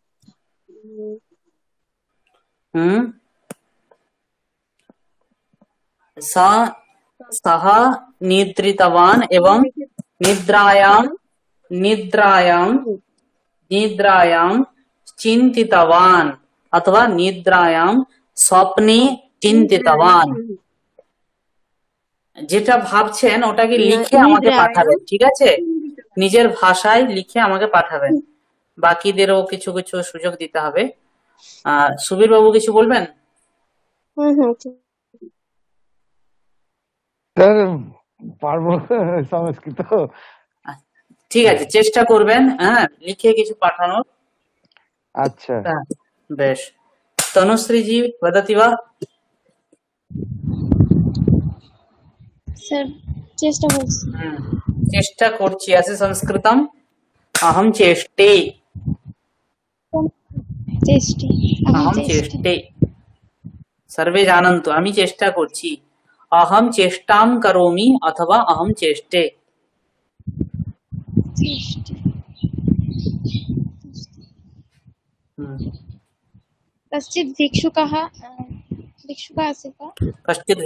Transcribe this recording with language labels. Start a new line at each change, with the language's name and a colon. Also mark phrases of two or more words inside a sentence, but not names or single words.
Sanskrit: सः निद्रितवान् एवं निद्रायां चिन्तितवान् अथवा निद्रायां स्वप्ने চিন্তিতवान्।
Bangla: যেটা ভাবছেন ওটাকে লিখে আমাকে পাঠাবেন, ঠিক আছে? নিজের ভাষায় লিখে আমাকে পাঠাবেন, বাকিদেরও কিছু কিছু সুযোগ দিতে হবে। সুবীর বাবু কিছু বলবেন? ঠিক। স্যার পারবো সংস্কৃত। ঠিক আছে, চেষ্টা করবেন হ্যাঁ লিখে কিছু পাঠানোর। আচ্ছা বেশ, তনুশ্রীজি
Sanskrit: वदति वा?
Bangla: স্যার চেষ্টা করছি। চেষ্টা করছি আছে সংস্কৃতম
Sanskrit: अहं चेष्टे
Bangla: চেষ্টা
Sanskrit: अहं चेष्टे सर्वे जानन्तु
Bangla: আমি চেষ্টা করছি।
Sanskrit: अहं चेष्टां करोमि अथवा अहं चेष्टे। कश्चित् भिक्षुकः आसीत् वा? कश्चित्